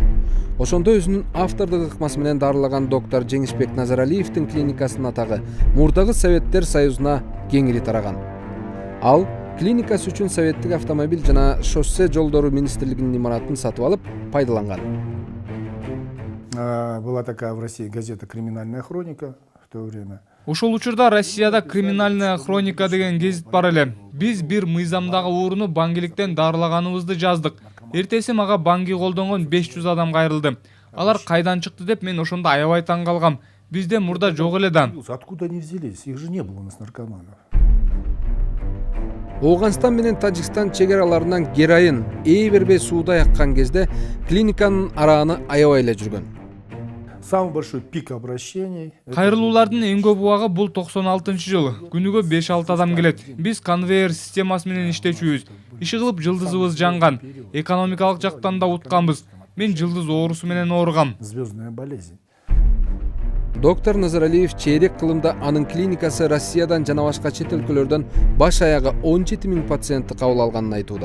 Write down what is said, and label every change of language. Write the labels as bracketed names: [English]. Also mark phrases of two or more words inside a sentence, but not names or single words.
[Kyrgyz] Ошондо өзүнүн автордук ыкмасы менен дарылаган доктор Жеңишбек Назаралиевдин клиникасынын атагы мурдагы Советтер Союзуна кеңири тараган. Ал клиникасы үчүн советтик автомобиль жана шоссе жолдору министрлигинин имаратын сатып алып пайдаланган. [Russian] Была такая в России газета «Криминальная хроника» в то время. [Kyrgyz] Ошол учурда Россияда «Криминальная хроника» деген гезит бар эле. Биз бир мыйзамдагы ооруну баңгиликтен дарылаганыбызды жаздык. Эртеси мага баңги колдонгон 500 адам кайрылды. Алар кайдан чыкты деп мен ошондо аябай таң калгам. Бизде мурда жок эле да. [Russian] Откуда они взялись? Их же не было у нас наркоманов. [Kyrgyz] Оогунстан менен Тажикстан чегараларынан героин эй бербей сууда яккан кезде клиниканын арааны аябай эле жүргөн. [Russian] Самый большой пик обращений. [Kyrgyz] Кайрылуулардын эң көп убагы бул 96-жыл. Күнүгө 5-6 адам келет. Биз конвейер системасы менен иштечүбүз. Иши кылып жылдызыбыз жанган. Экономикалык жактан да утканбыз. Мен жылдыз оорусу менен ооругам. [Russian] Звездная болезнь. [Kyrgyz] Доктор Назаралиев чейрек кылымда анын клиникасы Россиядан жана башка чет өлкөлөрдөн баш аягы 17 000 пациентти кабыл алганын айтууда.